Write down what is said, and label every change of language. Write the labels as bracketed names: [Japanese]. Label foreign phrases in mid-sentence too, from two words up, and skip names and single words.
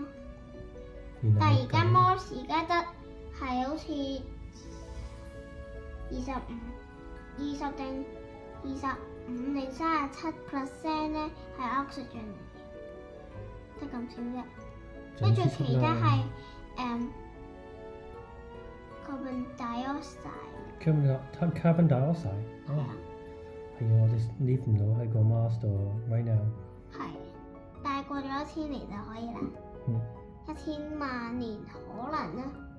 [Cantonese] 但係而家 Mars 而家得係好似20定25定37% 咧係 oxygen 嚟嘅，得咁少啫。跟住其他係 [English] carbon dioxide。 carbon dioxide。 [Cantonese] 係啊。係啊，我哋 live 唔到喺個 Mars 度 [English] right now。 [Cantonese] 係，但係過咗1000年就可以啦。1000萬年可能啦。